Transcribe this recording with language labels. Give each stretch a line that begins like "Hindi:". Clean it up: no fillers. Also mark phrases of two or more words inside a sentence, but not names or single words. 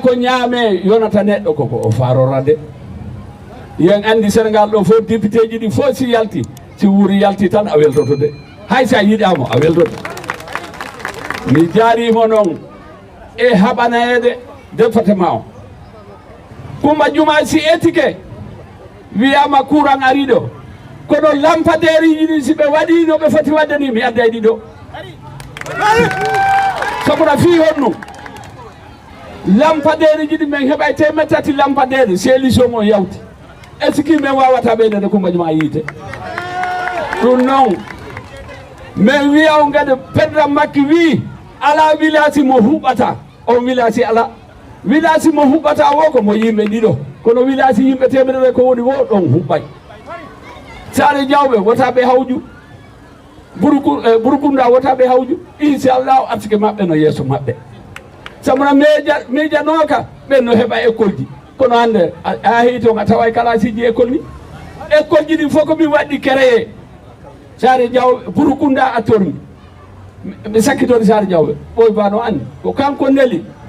Fula: ko ñaame yonata neɗɗo koko o farorade yen andi Sénégal ɗo fof député ji ɗi fof si yalti si wuuri yalti tan a weltoto de hay sa yiɗamo a weltoto mi jaarimo noon e haɓanede département o Coumba Diouma si étike wiyama courant ari ɗo kono lampadereji ɗi si ɓe waɗi no ɓe foti wadde ni mi adday ɗi ɗo sabuna fi honno lampadereji ɗi min heɓay 3 lampadere solution mo yawti
French: est ce que
Fula: min wawata ɓeydede Coumba Diouma yiite ɗum noon min wiya on gade président makki wi ala village mo huɓata on village ala village mo huɓata o ko mo yimɓe ɗiɗo kono village yimɓe 100 ko woni wo ɗon huɓɓay Sare Diawɓe wotaɓe hawju Burkunda wotaɓe hawju inchallahu artike maɓɓe no yeeso maɓɓe sabuna miijanoka ɓen no heɓa école ji kono hande a heyi toon a tawa classe ji école ni école ji ɗi fof ko min waɗɗi créé Sare Diawɓe Burkunda a torni ɓe sakkitode Sare Diawɓe ɓoy bano andi ko kanko neli